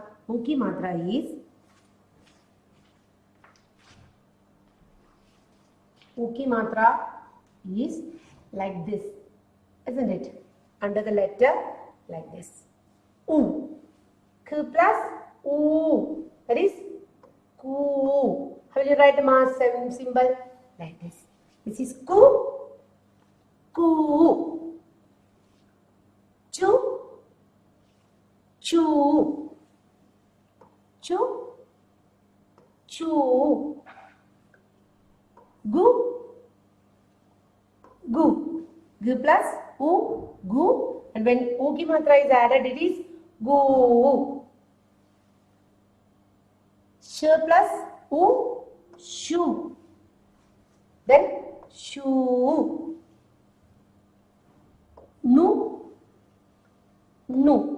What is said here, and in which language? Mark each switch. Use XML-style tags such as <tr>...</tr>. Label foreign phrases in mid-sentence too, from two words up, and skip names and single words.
<en>U</en> <hi>ki matra</hi> <en>is like this, isn't it? Under the letter like this. U. K plus U. That is ku. How will you write the mass symbol? Like this. This is ku. Ku. Chu. Chu. Chu. Chu. Gu. Gu. Gu plus U. Gu. And when U</en> <hi>ki matra</hi> <en>is added, it is gu. Sh plus U. Shu. Then shu. Nu. Nu.</en>